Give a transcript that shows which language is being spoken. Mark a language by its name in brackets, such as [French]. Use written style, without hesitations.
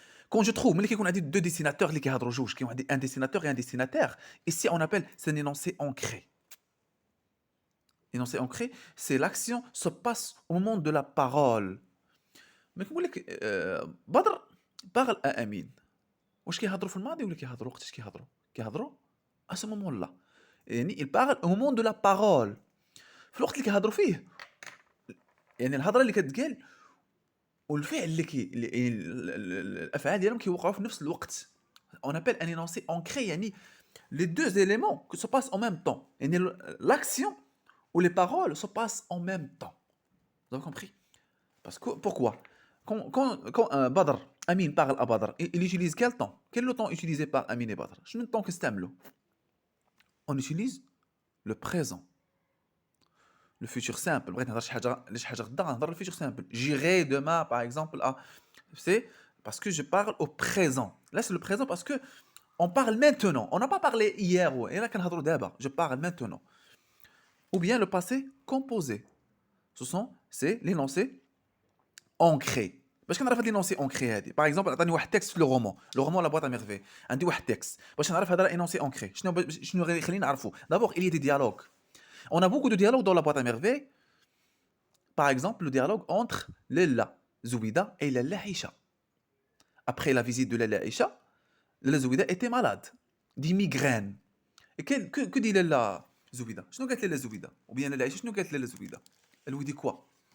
[French] Quand je trouve [Arabic] ملي كيكون عندي [French] deux dessinateurs [Arabic] اللي كيهضروا جوج كيكون عندي [French] un dessinateur et un destinataire, ici on appelle c'est un énoncé ancré. L'énoncé ancré, c'est l'action se passe au moment de la parole. Mais [Arabic] كنقول لك بدر [French] parle à Amine. [Arabic] واش كيهضروا في الماضي ولا كيهضروا وقتاش كيهضروا؟ كيهضروا [French] à ce moment-là. يعني il parle au moment de la parole. [Arabic] في الوقت اللي كيهضروا فيه يعني الهضره اللي كتقال والفعل اللي الافعال ديالهم كيوقعوا في نفس الوقت. [French] On appelle un énoncé ancré يعني les deux éléments que se passent en même temps. يعني l'action ou les paroles se passent en même temps. Vous avez compris? Parce que pourquoi? Quand Badr, Amin parle à Badr, il utilise quel temps? Quel est le temps utilisé par Amin et Badr? [Arabic] شنو الطون كنستعملو؟ [French] On utilise le présent. Le futur simple. [Arabic] بغيت نهضر شي حاجه غدا غنهضر [French] le futur simple. J'irai demain par exemple à c'est parce que je parle au présent. Là, c'est le présent parce que on parle maintenant. On n'a pas parlé hier. Et là, je parle maintenant. Ou bien le passé composé. C'est l'énoncé ancré. [Arabic] باش كنعرف هاد [French] l'énoncé ancré [Arabic] هادي. [French] Par exemple, [Arabic] عطاني واحد [French] texte في le roman. Le roman La boîte à merveilles. [Arabic] عندي واحد texte. باش نعرف هذا [French] l'énoncé ancré. [Arabic] شنو غادي يخليني نعرفو. [French] D'abord, il y a des dialogues. On a beaucoup de dialogues dans La boîte à merveilles. Par exemple, le dialogue entre Lella Zoubida et Lella Aïcha. Après la visite de Lella Aïcha, Lella Zoubida était malade, des migraines. Et que dit Lella Zoubida? [Arabic] شنو قالت [French] Lella Zoubida? Ou bien Lella Aïcha, شنو قالت Lella Zoubida? Elle lui dit quoi?